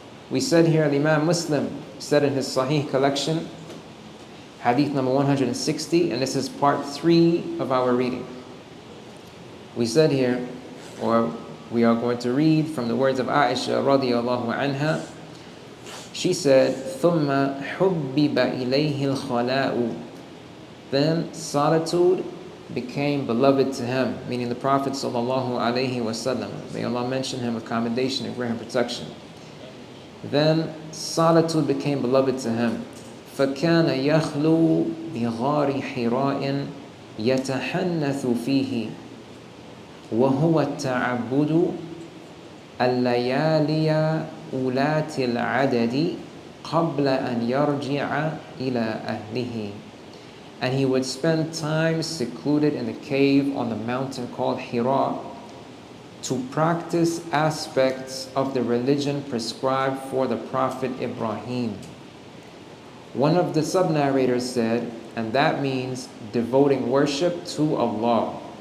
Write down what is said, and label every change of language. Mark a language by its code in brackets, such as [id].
[en] We said here, Imam Muslim said in his Sahih collection, Hadith number 160, and this is part 3 of our reading. We said here, or we are going to read from the words of Aisha radiyallahu anha. She said, [ar] ثُمَّ حُبِّبَ إِلَيْهِ الْخَلَاءُ. [en] Then solitude became beloved to him, meaning the Prophet sallallahu alaihi wasallam. May Allah mention him with commendation and grant him protection. Then solitude became beloved to him. [ar] فَكَانَ يَخْلُو بِغَارِ حِرَاءٍ يَتَحَنَّثُ فِيهِ وهو التعبد الليالي أولات العدد قبل أن يرجع إلى أهله. [en] And he would spend time secluded in the cave on the mountain called Hira to practice aspects of the religion prescribed for the Prophet Ibrahim. One of the sub-narrators said, and that means devoting worship to Allah.